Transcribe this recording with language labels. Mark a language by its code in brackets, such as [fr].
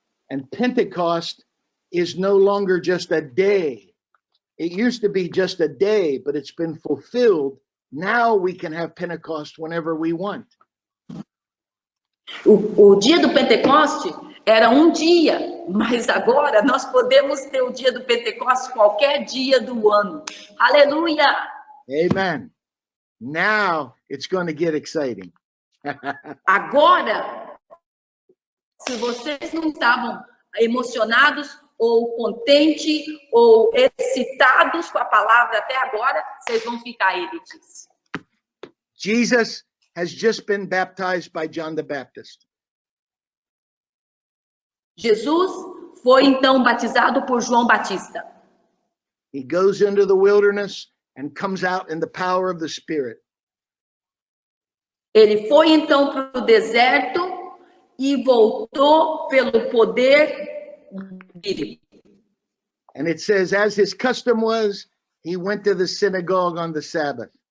[en] And Pentecost is no longer just a day. It used to be just a day, but it's been fulfilled. Now we can have Pentecost whenever we want. [pt] O dia do Pentecoste era um dia, mas agora nós podemos ter o dia do Pentecoste qualquer dia do ano. Aleluia! [en] Amen. Now it's going to get exciting. [pt] Agora, se vocês não estavam emocionados ou contentes ou excitados com a palavra até agora, vocês vão ficar, ele disse. [en] Jesus has just been baptized by John the Baptist. [pt] Jesus foi então batizado por João Batista. [en] He goes into the wilderness and comes out in the power of the Spirit. [pt] Ele foi então para o deserto e voltou pelo poder dele. [en] And it says, as his custom was, he went to the synagogue on the Sabbath.